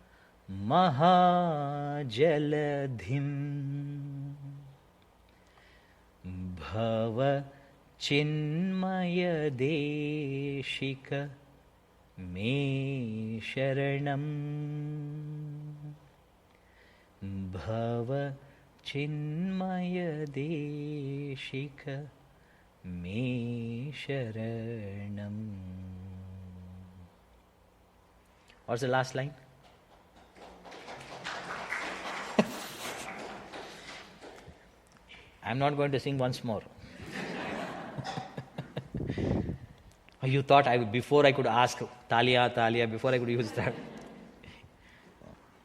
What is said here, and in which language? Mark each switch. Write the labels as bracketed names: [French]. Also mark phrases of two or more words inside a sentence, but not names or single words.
[Sanskrit] mahajaladhim bhava chinmaya deshika me sharanam bhava chinmaya deshika me sharanam. [English] What's the last line? I'm not going to sing once more. You thought before I could ask Talia, before I could use that.